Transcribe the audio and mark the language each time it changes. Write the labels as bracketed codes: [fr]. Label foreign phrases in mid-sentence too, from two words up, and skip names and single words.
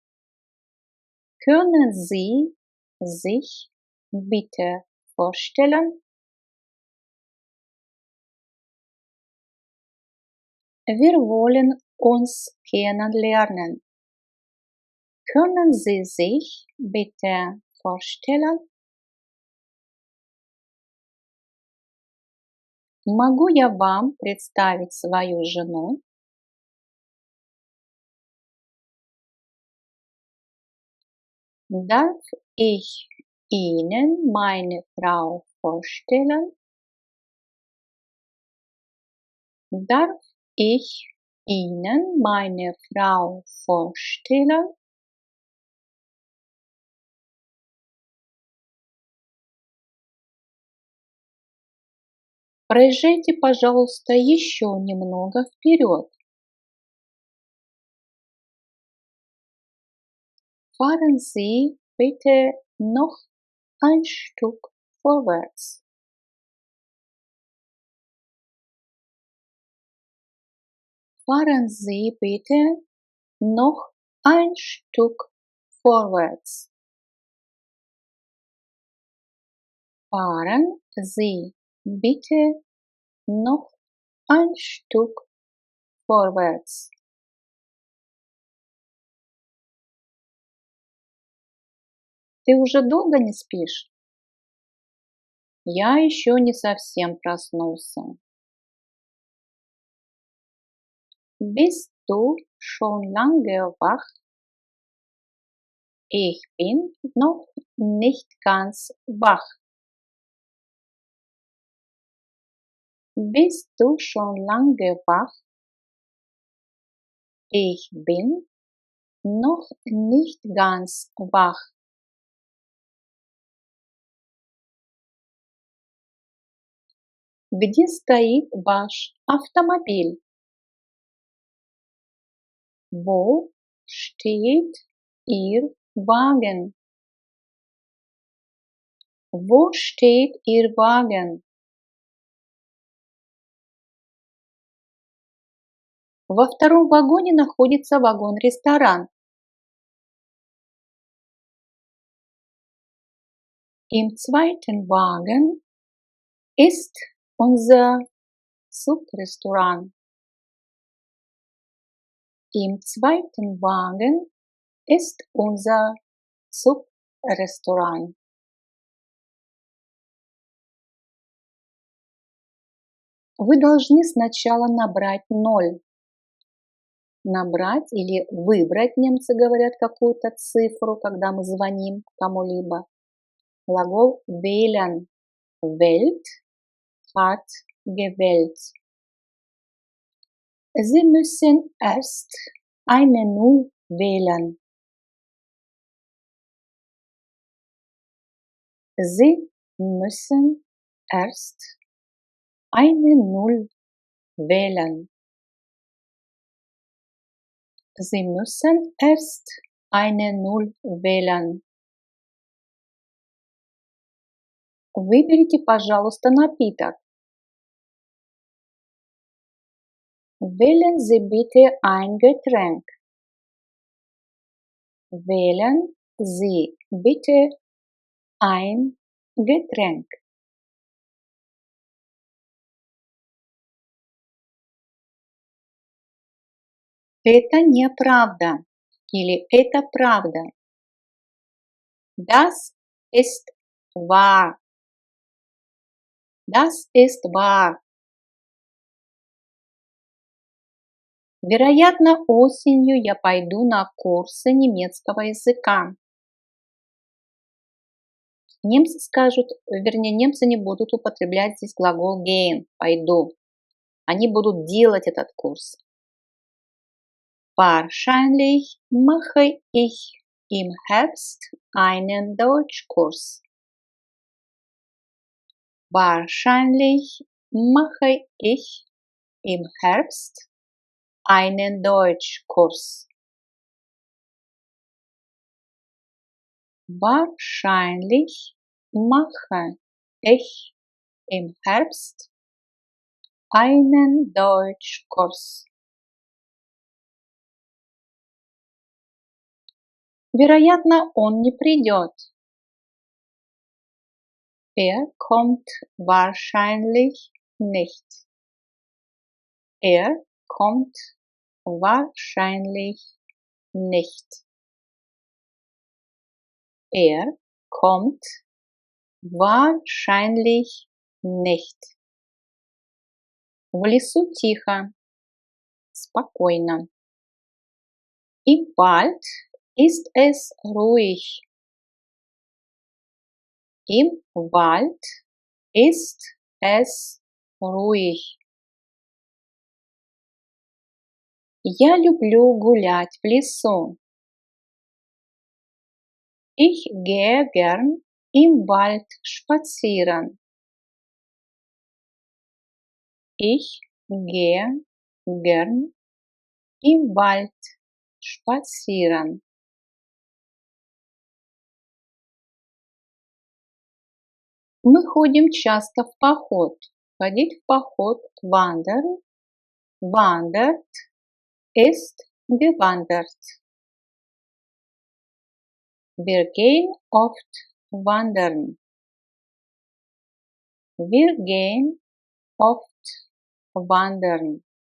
[de] Können Sie sich bitte vorstellen? Wir wollen uns kennenlernen. Können Sie sich bitte vorstellen? [ru] Могу я вам представить свою жену? [de] Darf ich Ihnen meine Frau vorstellen? Darf ich Ihnen meine Frau vorstellen? [ru] Проезжайте, пожалуйста, еще немного вперед. [de] Fahren Sie bitte noch ein Stück vorwärts. Fahren Sie bitte noch ein Stück vorwärts. Fahren Sie bitte noch ein Stück vorwärts. [ru] Ты уже долго не спишь? Я еще не совсем проснулся. [de] Bist du schon lange wach? Ich bin noch nicht ganz wach. Bist du schon lange wach? Ich bin noch nicht ganz wach. [ru] Где стоит ваш автомобиль? [de] Wo steht Ihr Wagen? Wo steht Ihr Wagen? [ru] Во втором вагоне находится вагон-ресторан. [de] Im zweiten Wagen ist unser Subrestaurant. Im zweiten Wagen ist unser Subrestaurant. [ru] Вы должны сначала набрать 0. Набрать или выбрать, немцы говорят, какую-то цифру, когда мы звоним кому-либо. [de] Глагол wählen. Wählt, hat gewählt. Sie müssen erst eine Null wählen. Sie müssen erst eine Null wählen. Sie müssen erst eine Null wählen. [ru] Выберите, пожалуйста, напиток. [de] Wählen Sie bitte ein Getränk. Wählen Sie bitte ein Getränk. [ru] Это неправда или это правда. [de] Das ist wahr. Das ist wahr. [ru] Вероятно, осенью я пойду на курсы немецкого языка. Немцы скажут, вернее, немцы не будут употреблять здесь глагол gehen, пойду. Они будут делать этот курс. [de] Wahrscheinlich mache ich im Herbst einen Deutschkurs. Wahrscheinlich mache ich im Herbst einen Deutschkurs. Wahrscheinlich mache ich im Herbst einen Deutschkurs. [ru] Вероятно, он не придет. [de] Kommt wahrscheinlich nicht. Kommt wahrscheinlich nicht. Kommt wahrscheinlich nicht. [ru] В лесу тихо, спокойно. [de] Im Wald ist es ruhig. Im Wald ist es ruhig. [ru] Я люблю гулять в лесу. [de] Ich gehe gern im Wald spazieren. Ich gehe gern im Wald spazieren. [ru] Мы ходим часто в поход. Ходить в поход – [de] wandern. Wandert ist gewandert. Wir gehen oft wandern. Wir gehen oft wandern.